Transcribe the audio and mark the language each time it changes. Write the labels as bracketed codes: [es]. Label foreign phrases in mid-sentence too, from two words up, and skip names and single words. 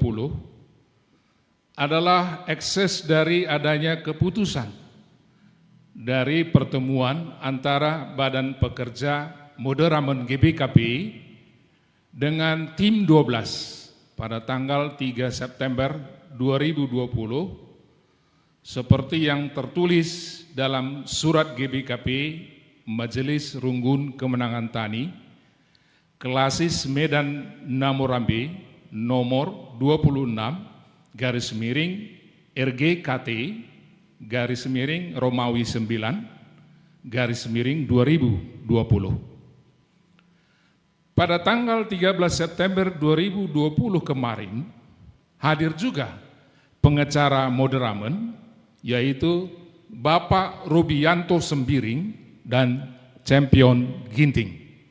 [id] adalah ekses dari adanya keputusan dari pertemuan antara Badan Pekerja Moderamen GBKP dengan tim 12 pada tanggal 3 September 2020 seperti yang tertulis dalam surat GBKP Majelis Runggun Kemenangan Tani Klasis Medan Namorambe nomor 26/RGKT Romawi 9/2020. Pada tanggal 13 September 2020 kemarin hadir juga pengacara Moderamen yaitu Bapak Rubianto Sembiring dan Champion Ginting.